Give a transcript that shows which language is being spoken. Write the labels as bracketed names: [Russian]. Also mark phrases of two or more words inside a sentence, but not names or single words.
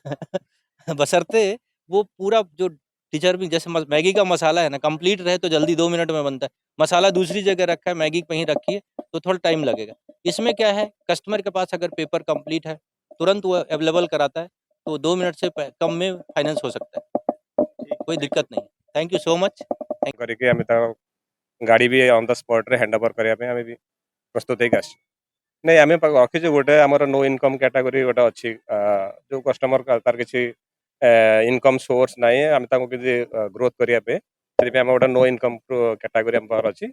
[Hindi] बशर्ते वो पूरा जो डिज़र्विंग, जैसे मैगी का मसाला है ना, कंप्लीट रहे तो जल्दी 2 मिनट में बनता है। मसाला दूसरी जगह रखा है, मैगी कहीं रखी है तो थोड़ा टाइम लगेगा। इसमें क्या है, कस्टमर के पास अगर पेपर कंप्लीट है, तुरंत वो अवेलेबल कराता है, तो 2 मिनट से प कम में फाइनेंस हो सकता है। कोई दिक्कत नहीं। [English] thank you so much. [Odia] କରିକି ଆମେ ତାକୁ ଗାଡ଼ି ବି [English] on the spot [Odia] ହ୍ୟାଣ୍ଡଓଭର୍ କରିବା ପାଇଁ ଆମେ ବି ପ୍ରସ୍ତୁତ ହେଇକି ଆସିଛୁ। ନାଇଁ ଆମେ ରଖିଛୁ ଗୋଟେ ଆମର [English] no income category [Odia] ଗୋଟେ ଅଛି, ଯୋଉ କଷ୍ଟମର ତାର କିଛି ଇନକମ୍ ସୋର୍ସ ନାହିଁ, ଆମେ ତାଙ୍କୁ କିଛି ଗ୍ରୋଥ୍ କରିବା ପାଇଁ, ସେଥିପାଇଁ ଆମେ ଗୋଟେ [English] no income category [Odia] ଆମ ପାଖରେ ଅଛି।